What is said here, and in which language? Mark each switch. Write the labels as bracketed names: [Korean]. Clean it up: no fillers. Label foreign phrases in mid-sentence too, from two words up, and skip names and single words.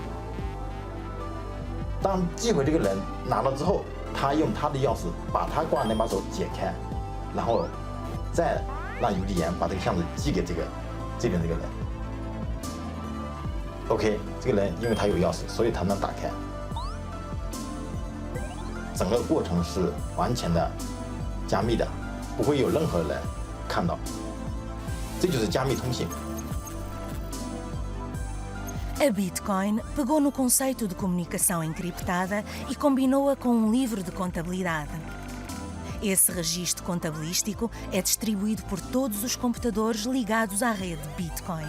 [Chinese] 当寄回这个人拿了之后，他用他的钥匙把他挂的那把锁解开，然后再让邮递员把这个箱子寄给这边这个人。OK， 这个人因为他有钥匙，所以他能打开。整个过程是完全的加密的，不会有任何人看到。这就是加密通信。 [Portuguese] A Bitcoin pegou no conceito de comunicação encriptada e combinou-a com livro de contabilidade. Esse registro contabilístico é distribuído por todos os computadores ligados à rede Bitcoin.